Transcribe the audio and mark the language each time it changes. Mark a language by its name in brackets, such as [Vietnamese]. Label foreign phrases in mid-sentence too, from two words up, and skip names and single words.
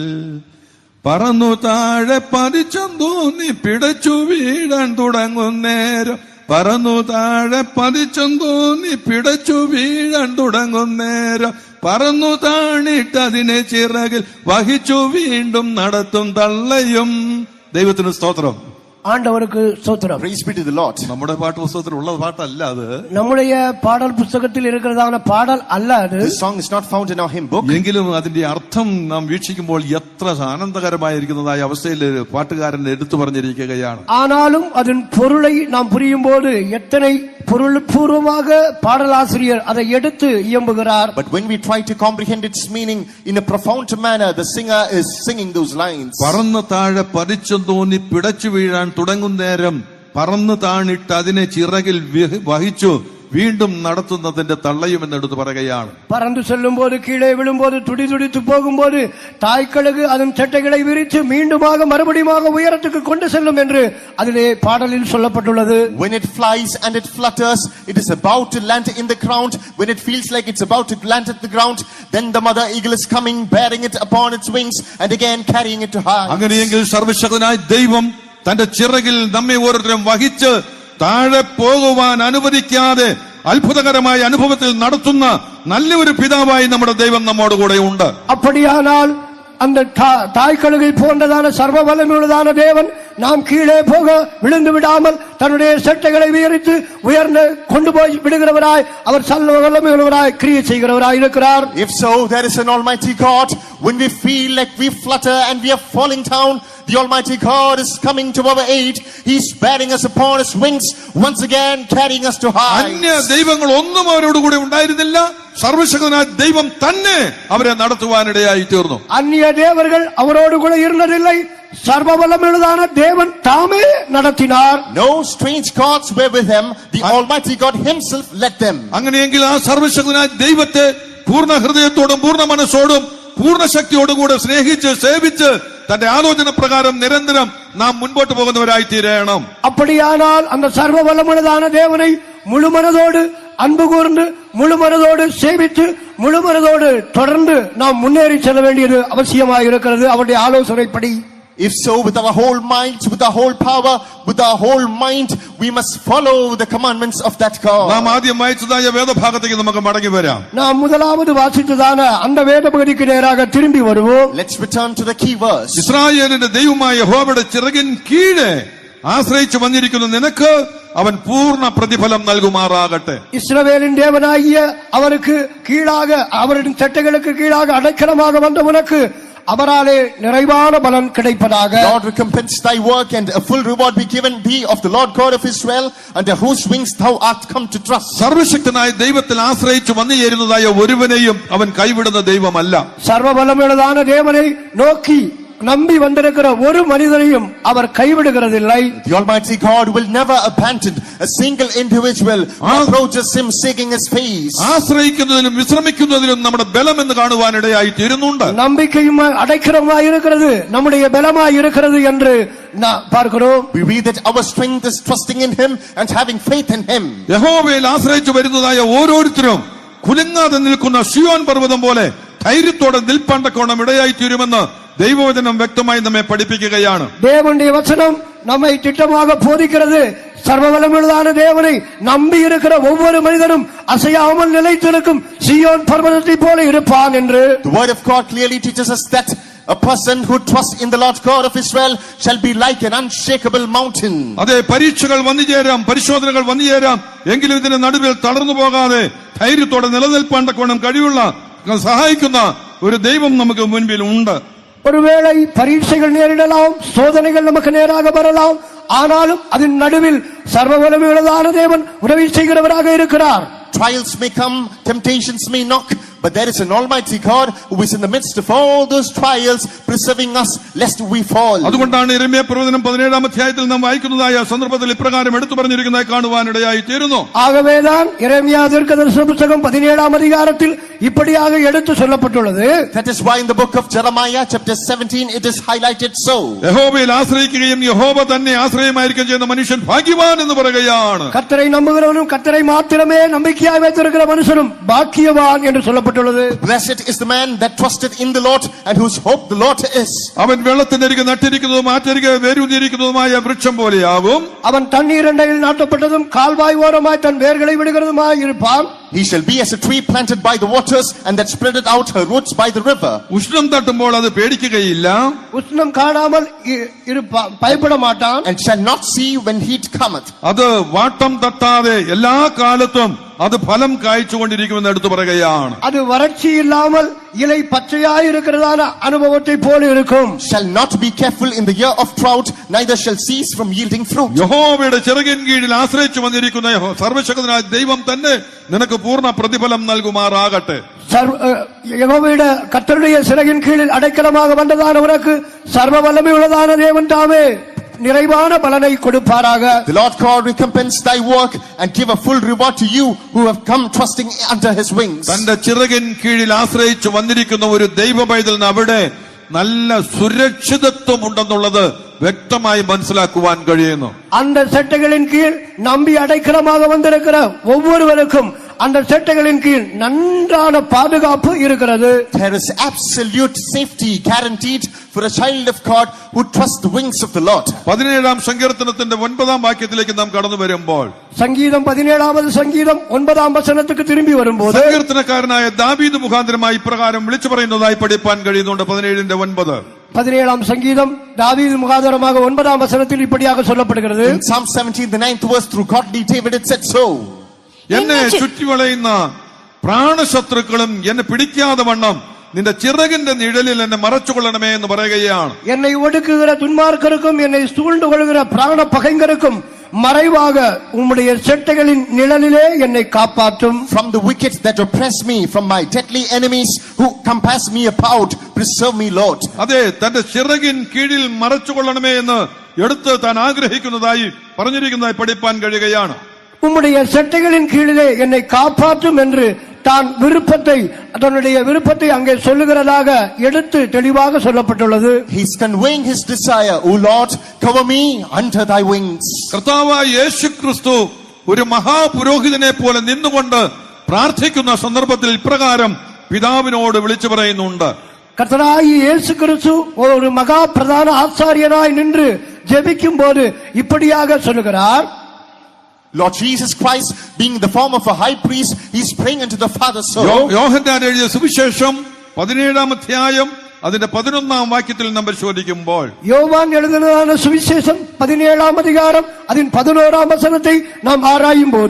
[Malayalam] പറന്നു താഴെ പതിച്ചം തോന്നി പിടച്ചു വീഴാൻ തുടങ്ങുന്നേരം. പറന്നു താഴെ പതിച്ചം തോന്നി പിടച്ചു വീഴാൻ തുടങ്ങുന്നേരം. പറന്നു താണിട്ടതിനെ ചിറകിൽ വഹിച്ചു വീണ്ടും നടത്തും തള്ളയും. ദൈവത്തിന് സ്തോത്രം. [Tamil] ஆண்டவருக்கு ஸ்தோத்திரம். [English] Praise be to the Lord. [Malayalam] നമ്മുടെ പാട്ട് പുസ്തകത്തിൽ ഉള്ള പാട്ടല്ല അത്. [Tamil] நம்முடைய பாடல் புத்தகத்தில் இருக்கிறதான பாடல் அல்ல அது. [English] This song is not found in our hymn book. [Malayalam] എങ്കിലും അതിന്റെ അർത്ഥം നാം വീക്ഷിക്കുമ്പോൾ എത്ര ആനന്ദകരമായിരിക്കുന്നതായ അവസ്ഥയിൽ പാട്ടുകാരൻ എടുത്തു പറഞ്ഞിരിക്കുകയാണ്. [Tamil] ஆனாலும் அதன் பொருளை நாம் புரியும் போது எத்தனை பொருள்பூர்வமாக பாடலாசிரியர் அதை எடுத்து இயம்புகிறார். [English] But when we try to comprehend its meaning in a profound manner, the singer is singing those lines. [Malayalam] പറന്ന് താഴെ പതിച്ചു തോന്നി പിടച്ചു വീഴാൻ തുടങ്ങുന്നേരം പറന്ന് താണിട്ട് അതിനെ ചിറകിൽ വഹിച്ചു വീണ്ടും നടത്തുന്നതിന്റെ തള്ളയും എന്നെടുത്ത് പറയുകയാണ്. [Tamil] பறந்து செல்லும் போது கீழே விழும்போது துடிதுடித்து போகும்போது தாய்க்கழுகு அதன் சட்டைகளை விரித்து மீண்டுமாக மறுபடியும் உயரத்துக்கு கொண்டு செல்லும் என்று அதிலே பாடலில் சொல்லப்பட்டுள்ளது. [English] When it flies and it flutters, it is about to land in the ground. When it feels like it's about to land at the ground, then the mother eagle is coming, bearing it upon its wings and again carrying it to high. [Malayalam] അങ്ങനെയെങ്കിൽ സർവശക്തനായ ദൈവം തന്റെ ചിറകിൽ നമ്മെ ഓരോരുത്തരും വഹിച്ച് താഴെ പോകുവാൻ അനുവദിക്കാതെ അത്ഭുതകരമായ അനുഭവത്തിൽ നടത്തുന്ന നല്ലൊരു പിതാവായി നമ്മുടെ ദൈവം നമ്മോട് കൂടെ ഉണ്ട്. [Tamil] அப்படியானால் அந்த தாய்க்கழுகை போன்றதான சர்வ வல்லமையுள்ளதான தேவன் நாம் கீழே போக விழுந்து விடாமல் தன்னுடைய சட்டைகளை விரித்து உயர்ந்து கொண்டு போய் விடுகிறவராய் அவர் சர்வ வல்லமையுள்ளவராய் கிரியை செய்கிறவராய் இருக்கிறார். [English] If so, there is an Almighty God. When we feel like we flutter and we are falling down, the Almighty God is coming to our aid. He's bearing us upon His wings, once again carrying us to high. [Malayalam] അന്യ ദൈവങ്ങൾ ഒന്നും അവരോട് കൂടെ ഉണ്ടായിരുന്നില്ല. സർവശക്തനായ ദൈവം തന്നെ അവരെ നടത്തുവാനിടയായി തീർന്നു. [Tamil] அந்நிய தேவர்கள் அவரோடு கூட இருந்ததில்லை, சர்வ வல்லமையுள்ளதான தேவன் தாமே நடத்தினார். [English] No strange gods were with them. The Almighty God Himself led them. [Malayalam] അങ്ങനെയെങ്കിൽ ആ സർവശക്തനായ ദൈവത്തെ പൂർണ്ണ ഹൃദയത്തോടും പൂർണ്ണ മനസ്സോടും പൂർണ്ണ ശക്തിയോടും കൂടെ സ്നേഹിച്ച് സേവിച്ച് തന്റെ ആലോചന പ്രകാരം നിരന്തരം നാം മുൻപോട്ട് പോകുന്നവരായി തീരണം. [Tamil] அப்படியானால் அந்த சர்வ வல்லமையுள்ளதான தேவனை முழு மனதோடு அன்பு கூர்ந்து முழு மனதோடு சேவித்து முழு மனதோடு தொடர்ந்து நாம் முன்னேறி செல்ல வேண்டியது அவசியமாக இருக்கிறது அவருடைய ஆலோசனைப்படி. [English] If so, with our whole minds, with our whole power, with our whole mind, we must follow the commandments of that God. [Malayalam] നാം ആദ്യം വായിച്ചതായ വേദഭാഗത്തേക്ക് നമുക്ക് മടങ്ങി വരാം. [Tamil] நாம் முதலாவது வாசித்ததான அந்த வேத பகுதிக்கு நேராக திரும்பி வருவோம். [English] Let's return to the key verse. [Malayalam] ഇസ്രായേലിന്റെ ദൈവമായ യഹോവയുടെ ചിറകിൻ കീഴെ ആശ്രയിച്ചു വന്നിരിക്കുന്ന നിനക്ക് അവൻ പൂർണ്ണ പ്രതിഫലം നൽകുമാറാകട്ടെ. [Tamil] இஸ்ரவேலின் தேவனாகிய அவருக்கு கீழாக அவரின் சட்டைகளுக்கு கீழாக அடைக்கலமாக வந்த உனக்கு அவராலே நிறைவான பலன் கிடைப்பதாக. [English] Lord, recompense thy work and a full reward be given thee of the Lord God of Israel, under whose wings thou art come to trust. [Malayalam] സർവശക്തനായ ദൈവത്തിൽ ആശ്രയിച്ചു വന്നു ചേരുന്നതായ ഒരുവനെയും അവൻ കൈവിടുന്ന ദൈവമല്ല. [Tamil] சர்வபலமுள்ளதான தேவனை நோக்கி நம்பி வந்திருக்கிற ஒரு மனிதனையும் அவர் கைவிடுகிறதில்லை. [English] The Almighty God will never abandon a single individual who approaches him seeking his face. [Malayalam] ആശ്രയിക്കുന്നതിനും വിശ്രമിക്കുന്നതിനും നമ്മുടെ ബലം എന്ന് കാണുവാനിടയായി തീരുന്നുണ്ട്. [Tamil] நம்பிக்கையும் அடைக்கலமாய் இருக்கிறது, நம்முடைய பலமாய் இருக்கிறது என்று பார்க்கிறோம். [English] We read that our strength is trusting in him and having faith in him. [Malayalam] യഹോവയിൽ ആശ്രയിച്ചു വരുന്നതായ ഓരോരുത്തരും കുലുങ്ങാതെ നിൽക്കുന്ന സിയോൻ പർവ്വതം പോലെ ധൈര്യത്തോടെ നിൽപ്പാണ്ടക്കോണം ഇടയായി തീരുമെന്ന് ദൈവവചനം വ്യക്തമായി നമ്മെ പഠിപ്പിക്കുകയാണ്. [Tamil] தேவனுடைய வசனம் நம்மை திட்டமாக போதிக்கிறது. சர்வவல்லமையுள்ளதான தேவனை நம்பி இருக்கிற ஒவ்வொரு மனிதனும் அசையாமல் நிலைத்திருக்கும் சீயோன் பர்வதத்தை போல இருப்பான் என்று. [English] The word of God clearly teaches us that a person who trusts in the Lord God of Israel shall be like an unshakable mountain. [Malayalam] അതെ, പരീക്ഷകൾ വന്നു ചേരാം, പരിശോധനകൾ വന്നു ചേരാം, എങ്കിലും ഇതിന്റെ നടുവിൽ തളർന്നു പോകാതെ ധൈര്യത്തോടെ നിലനിൽപ്പാണ്ടക്കോണം കഴിവുള്ള സഹായിക്കുന്ന ഒരു ദൈവം നമുക്ക് മുൻപിൽ ഉണ്ട്. [Tamil] ஒருவேளை பரீட்சைகள் நேரிடலாம், சோதனைகள் நமக்கு நேராக வரலாம், ஆனாலும் அதன் நடுவில் சர்வவல்லமையுள்ளதான தேவன் உதவி செய்கிறவராக இருக்கிறார். [English] Trials may come, temptations may knock, but there is an Almighty God who is in the midst of all those trials, preserving us lest we fall. [Malayalam] അതുകൊണ്ടാണ് യിരെമ്യാ പ്രവചനം 17-ാം അധ്യായത്തിൽ നാം വായിക്കുന്നതായ സന്ദർഭത്തിൽ ഇപ്രകാരം എടുത്തു പറഞ്ഞിരിക്കുന്നതായി കാണുവാനിടയായി തീരുന്നു. [Tamil] ஆகவேதான் எரேமியா தீர்க்கதரிசன புத்தகம் 17-ஆம் அதிகாரத்தில் இப்படியாக எடுத்து சொல்லப்பட்டுள்ளது. [English] That is why in the book of Jeremiah chapter 17 it is highlighted so. [Malayalam] യഹോവയിൽ ആശ്രയിക്കുകയും യഹോവ തന്നെ ആശ്രയമായിരിക്കുകയും ചെയ്യുന്ന മനുഷ്യൻ ഭാഗ്യവാൻ എന്ന് പറയുകയാണ്. [Tamil] கர்த்தரை நம்புகிறவனும் கர்த்தரை மாத்திரமே நம்பிக்கையாய் வைத்திருக்கிற மனுஷனும் பாக்கியவான் என்று சொல்லப்பட்டுள்ளது. [English] Blessed is the man that trusted in the Lord and whose hope the Lord is. [Malayalam] അവൻ വെള്ളത്തിനരികെ നട്ടിരിക്കുന്നതും ആറ്റരികെ വേരൂന്നിരിക്കുന്നതുമായ വൃക്ഷം പോലെയാവും. [Tamil] அவன் தண்ணீர் அண்டையில் நாட்டப்பட்டதும் கால்வாய் ஓரமாய் தன் வேர்களை விடுகிறதுமாய் இருப்பான். [English] He shall be as a tree planted by the waters and that spreadeth out her roots by the river. [Malayalam] ഉഷ്ണം തട്ടുമ്പോൾ അത് പേടിക്കുകയില്ല, [Tamil] உஷ்ணம் காணாமல் இருப்பான், பயப்பட மாட்டான். [English] And shall not see when heat cometh. [Malayalam] അത് വാട്ടം തട്ടാതെ എല്ലാ കാലത്തും അത് ഫലം കായ്ച്ചുകൊണ്ടിരിക്കുമെന്ന് എടുത്തു പറയുകയാണ്. [Tamil] அது வறட்சி இல்லாமல் இலை பச்சையாய் இருக்கிறதான அனுபவத்தை போல இருக்கும். [English] Shall not be careful in the year of drought, neither shall cease from yielding fruit. [Malayalam] യഹോവയുടെ ചിറകിൻ കീഴിൽ ആശ്രയിച്ചു വന്നിരിക്കുന്ന സർവശക്തനായ ദൈവം തന്നെ നിനക്ക് പൂർണ്ണ പ്രതിഫലം നൽകുമാറാകട്ടെ. [Tamil] யெகோவாவுடைய கர்த்தருடைய சிறகின் கீழில் அடைக்கலமாக வந்ததான உனக்கு சர்வ வல்லமை உள்ளதான தேவன் தாமே நிறைவான பலனை கொடுப்பாராக. [English] The Lord God recompense thy work and give a full reward to you who have come trusting under his wings. [Malayalam] തന്റെ ചിറകിൻ കീഴിൽ ആശ്രയിച്ചു വന്നിരിക്കുന്ന ഒരു ദൈവ പൈതലിന് അവിടെ നല്ല സുരക്ഷിതത്വം ഉണ്ടെന്നുള്ളത് വ്യക്തമായി മനസ്സിലാക്കുവാൻ കഴിയുന്നു. [Tamil] அந்த செட்டைகளின் கீழ் நம்பி அடைக்கலமாக வந்திருக்கிற ஒவ்வொருவருக்கும் அந்த செட்டைகளின் கீழ் நன்றான பாதுகாப்பு இருக்கிறது. [English] There is absolute safety guaranteed for a child of God who trusts the wings of the Lord. [Malayalam] 17-ാം സങ്കീർത്തനത്തിന്റെ 9-ാം വാക്യത്തിലേക്ക് നാം കടന്നു വരുമ്പോൾ [Tamil] சங்கீதம் 17வது சங்கீதம் 9ஆம் வசனத்துக்கு திரும்பி வரும்போது [Malayalam] സങ്കീർത്തനക്കാരനായ ദാവീദ് മുഖാന്തരമായി ഇപ്രകാരം വിളിച്ചു പറയുന്നതായി പഠിപ്പാൻ കഴിയുന്നുണ്ട്. 17-9 [Tamil] 17ஆம் சங்கீதம் தாவீது முகாந்தரமாக 9ஆம் வசனத்தில் இப்படியாக சொல்லப்படுகிறது. [English] In Psalm 17 the 9th verse, through godly David it said so. എന്നെ ചുറ്റിവളയുന്ന പ്രാണശത്രുക്കളും എന്നെ പിടിക്കാതെ വണ്ണം നിന്റെ ചിറകിന്റെ നിഴലിൽ എന്നെ മറച്ചുകൊള്ളണമേ എന്ന് പറയുകയാണ്. என்னை ஒடுக்குகிற துன்மார்க்கருக்கும் என்னை சூழ்ந்து கொள்கிற பிராண பகைஞருக்கும் மறைவாக உம்முடைய செட்டைகளின் நிழலிலே என்னை காப்பாற்றும். From the wicked that oppress me, from my deadly enemies who compass me about, preserve me, Lord. അതെ, തന്റെ ചിറകിൻ കീഴിൽ മറച്ചുകൊള്ളണമേ എന്ന് എടുത്ത് താൻ ആഗ്രഹിക്കുന്നതായി പറഞ്ഞിരിക്കുന്നതായി പഠിപ്പാൻ കഴിയുകയാണ്. உம்முடைய செட்டைகளின் கீழிலே என்னை காப்பாற்றும் என்று தான் தன்னுடைய விருப்பத்தை அங்கே சொல்லுகிறதாக எடுத்து தெளிவாக சொல்லப்பட்டுள்ளது. He's conveying his desire, O Lord, cover me under thy wings. കർത്താവായ യേശുക്രിസ്തു ഒരു മഹാപുരോഹിതനെ പോലെ നിന്നുകൊണ്ട് പ്രാർത്ഥിക്കുന്ന സന്ദർഭത്തിൽ ഇപ്രകാരം പിതാവിനോട് വിളിച്ചു പറയുന്നുണ്ട്. கர்த்தராகிய இயேசு கிறிஸ்து ஒரு மகா பிரதான ஆசாரியனாய் நின்று ஜெபிக்கும் போது இப்படியாக சொல்லுகிறார். Lord Jesus Christ, being the form of a high priest, he's praying unto the Father. So [Malayalam] യോഹന്നാൻ എഴുതിയ സുവിശേഷം 17-ാം അധ്യായം അതിന്റെ 11-ാം വാക്യത്തിൽ നാം പരിശോധിക്കുമ്പോൾ [Tamil] யோவான் எழுதினதான சுவிசேஷம் 17ஆம் அதிகாரம் அதன் 11ஆம் வசனத்தை நாம் ஆராயும் போது,